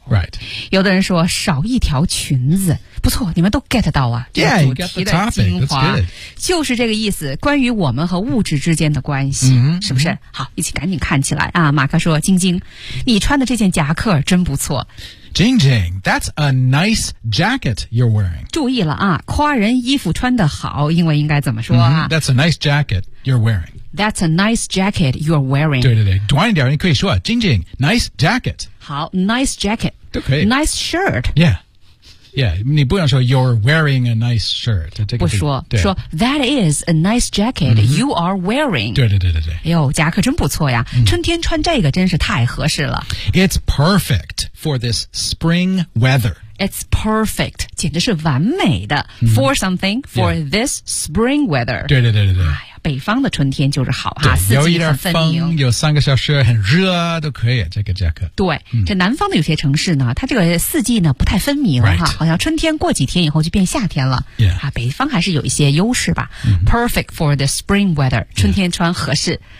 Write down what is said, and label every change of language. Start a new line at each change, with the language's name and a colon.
English: Right.
Chinese: 有的人说，少一条裙子。不错，你们都 get 到啊。
English: Yeah, you got the topic. That's good.
Chinese: 就是这个意思，关于我们和物质之间的关系，是不是？好，一起赶紧看起来啊。马克说，晶晶，你穿的这件夹克真不错。
English: Jing Jing, that's a nice jacket you're wearing.
Chinese: 注意了啊，夸人衣服穿得好，英文应该怎么说啊？
English: That's a nice jacket you're wearing. That's a nice jacket you're wearing.
Chinese: 对对对，短一点你可以说
English: Jing Jing, nice jacket.
Chinese: 好
English: ,nice jacket.
Chinese: 都可以。
English: Nice shirt. Yeah. Yeah,
Chinese: 你不想说
English: you're wearing a nice shirt.
Chinese: 不说，说
English: that is a nice jacket、you are wearing.
Chinese: 对对对对对。哎呦，夹克真不错呀、春天穿这个真是太合适了。
English: It's perfect for this spring weather. It's perfect,
Chinese: 简直是完美的、
English: for something, for、this spring weather.
Chinese: 对对对对对。哎北方的春天就是好哈，四季分明。有一点风，有三个小时很热都可以。这个夹克，对、这南方的有些城市呢，它这个四季呢不太分明哈，
English: right.
Chinese: 好像春天过几天以后就变夏天了。
English: Yeah.
Chinese: 啊，北方还是有一些优势吧。
English: Perfect for the spring weather，
Chinese: 春天穿合适。
English: Yeah.